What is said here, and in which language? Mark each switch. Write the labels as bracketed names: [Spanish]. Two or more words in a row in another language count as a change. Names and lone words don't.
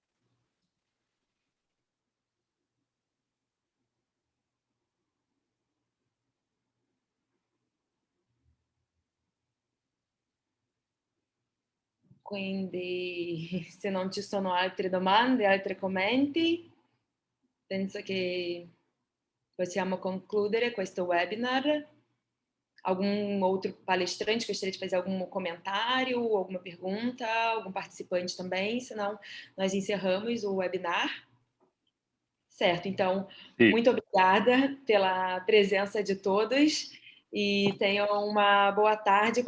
[Italian] Quindi, se non ci sono altre domande, altri commenti, penso che possiamo concludere questo webinar. [Portuguese] Algum outro palestrante gostaria de fazer algum comentário, alguma pergunta, algum participante também? Senão, nós encerramos o webinar. Certo, então, muito obrigada pela presença de todos e tenham uma boa tarde.